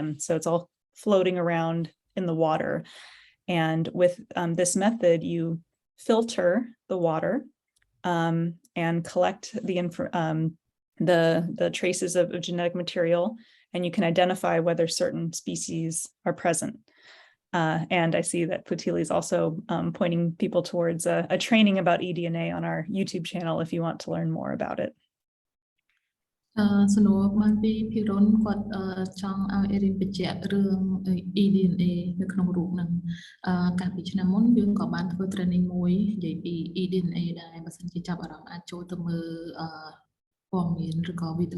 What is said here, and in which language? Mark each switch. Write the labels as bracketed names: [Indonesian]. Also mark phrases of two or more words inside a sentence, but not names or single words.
[English] So it's all floating around in the water. And with this method, you filter the water and collect the traces of genetic material, and you can identify whether certain species are present. And I see that Putili is also pointing people towards a training about eDNA on our YouTube channel if you want to learn more about it. [Khmer] សំណួរមកពីភិរុនគាត់ចង់ឲ្យអេរិនបញ្ជាក់រឿង eDNA នៅក្នុងរូបហ្នឹងកាលពីឆ្នាំមុនយើងក៏បានធ្វើ training មួយនិយាយពី eDNA ដែរបើសិនជាចាប់អារម្មណ៍អាចចូលទៅមើលព័ត៌មានឬក៏វីដេអូ